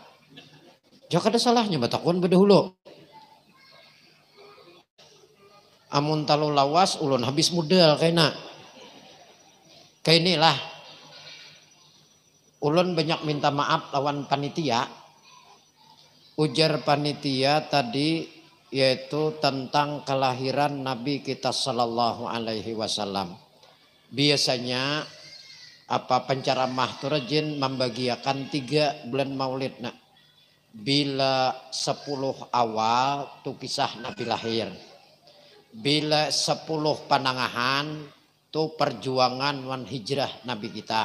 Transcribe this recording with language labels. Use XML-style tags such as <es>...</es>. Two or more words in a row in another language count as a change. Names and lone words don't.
<bjn>Jok ada salahnya batakun bedahulu. Amun talu lawas ulun habis modal kayaknya. Kayak inilah. Ulun banyak minta maaf lawan panitia. Ujar panitia tadi yaitu tentang kelahiran Nabi kita</bjn> <ar>صلى الله عليه وسلم.</ar> <bjn>Biasanya penceramah tu rajin membagiakan 3 bulan maulid nak. Bila 10 awal tu kisah Nabi lahir. Bila 10 panangahan tu perjuangan wan hijrah Nabi kita.</bjn>